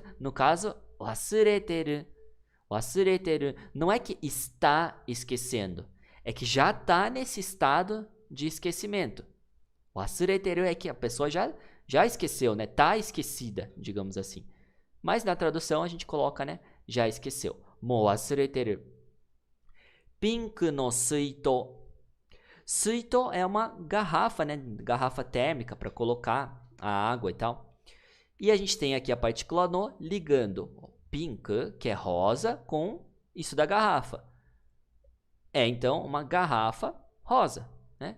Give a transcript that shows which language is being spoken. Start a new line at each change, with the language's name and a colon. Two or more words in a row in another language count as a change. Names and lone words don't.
Portuguese: No caso, wasureteru. Wasureteru. Não é que está esquecendo. É que já está nesse estado de esquecimento. Wasureteru é que a pessoa já esqueceu, né? Tá esquecida, digamos assim. Mas na tradução a gente coloca, né? Já esqueceu.
Japanese: もう忘れてる. ピンクの水筒.
Portuguese: Suito é uma garrafa, né? Garrafa térmica para colocar a água e tal. E a gente tem aqui a partícula no ligando pink, que é rosa, com isso da garrafa. É então uma garrafa rosa, né?